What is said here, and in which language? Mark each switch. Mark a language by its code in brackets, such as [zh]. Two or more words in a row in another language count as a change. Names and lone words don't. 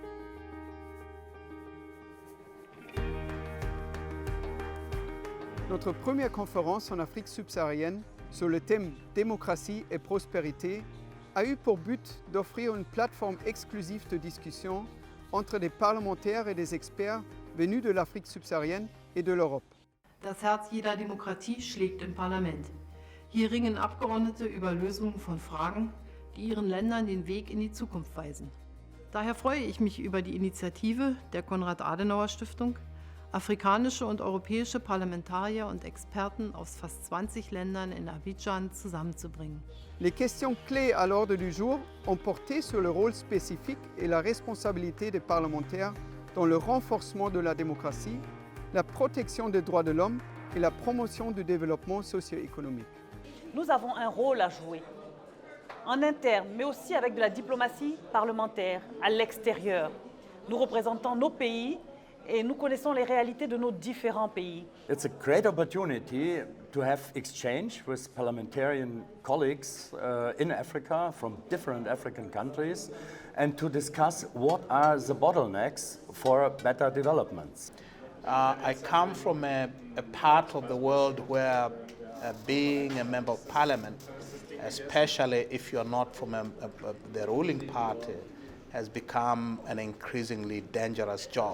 [fr] Notre première conférence en Afrique subsaharienne sur le thème démocratie et prospérité a eu pour but d'offrir une plateforme exclusive de discussion entre des parlementaires et des experts venus de l'Afrique subsaharienne et de l'Europe. [de] Das Herz jeder Demokratie schlägt im Parlament. Hier ringen Abgeordnete über Lösungen von Fragen, die ihren Ländern den Weg in die Zukunft weisen. Daher freue ich mich über die Initiative der Konrad-Adenauer-Stiftung, afrikanische und europäische Parlamentarier und Experten aus fast 20 Ländern in Abidjan zusammenzubringen. [fr] Les questions clés à l'ordre du jour ont porté sur le rôle spécifique et la responsabilité des parlementaires dans le renforcement de la démocratie, la protection des droits de l'homme et la promotion du développement socio-économique. Nous avons un rôle à jouer, en interne, mais aussi avec de la diplomatie parlementaire à l'extérieur. Nous représentons nos pays et nous connaissons les réalités de nos différents pays. [en] It's a great opportunity to have exchange with parliamentarian colleagues in Africa from different African countries and to discuss what are the bottlenecks for better developments. I come from a part of the world where being a member of parliament, especially if you're not from the ruling party, has become an increasingly dangerous job.